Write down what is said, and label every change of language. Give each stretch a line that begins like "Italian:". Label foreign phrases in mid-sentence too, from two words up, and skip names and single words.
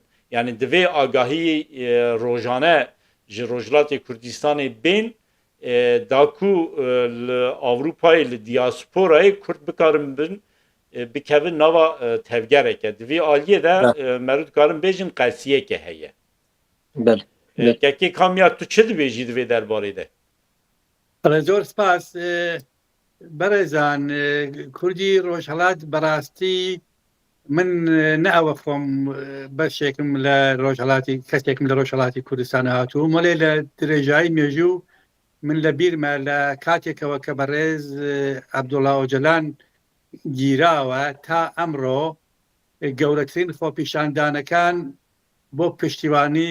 Kurdish: Yani divê agahî rojane ji Rojhilatê Kurdistanê bên da ku li Avrupayê li diasporayê Kurd bikarin bin bikevin nava tevgereke. Divê aliyê de me dikarin bêjin qelsiyeke heye. Kekê Kamyar tu çi dibêjî divê derbarê de?
Central Kurdish: زۆر سپاس بەڕێزان کوردی ڕۆژهەڵات بەڕاستی من نەوە خۆم بەشێکم لە ڕۆژهەڵاتی کەسێکم لە ڕۆژهەڵاتی کوردستان هاتوو مەڵێ لە درێژایی مێژوو من لە بیرمە لە کاتێکەوە کە بەڕێز عەبدوڵڵا ئۆجەلان گیراوە تا ئەمڕۆ گەورەترین خۆپیشاندانەکان بۆ پشتیوانی